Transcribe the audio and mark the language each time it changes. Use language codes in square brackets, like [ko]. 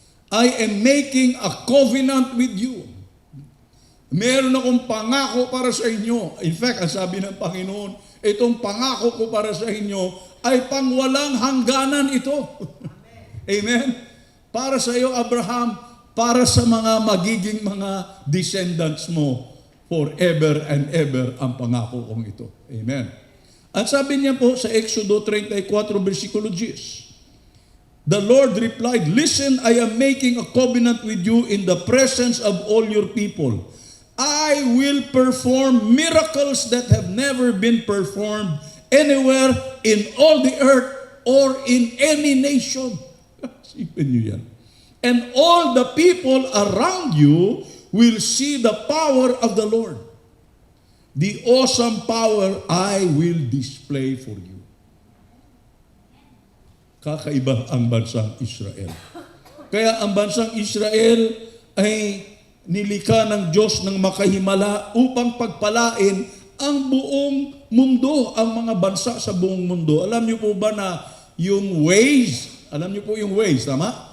[en] I am making a covenant with you. [tl] Meron akong pangako para sa inyo. In fact, ang sabi ng Panginoon, itong pangako ko para sa inyo ay pangwalang hangganan ito. Amen? Para sa iyo, Abraham, para sa mga magiging mga descendants mo, [en] forever and ever [tl] ang pangako kong ito. Amen. At sabi niya po sa Exodo 34, versikulo 10, [en] the Lord replied, "Listen, I am making a covenant with you in the presence of all your people. I will perform miracles that have never been performed anywhere in all the earth or in any nation." [tl] Isipin niyo yan. [en] "And all the people around you will see the power of the Lord. The awesome power I will display for you." [tl] Kakaiba ang bansang Israel. Kaya ang bansang Israel ay nilikha ng Diyos ng makahimala upang pagpalain ang buong mundo, ang mga bansa sa buong mundo. Alam niyo po ba na yung Waze, alam niyo po yung Waze, tama?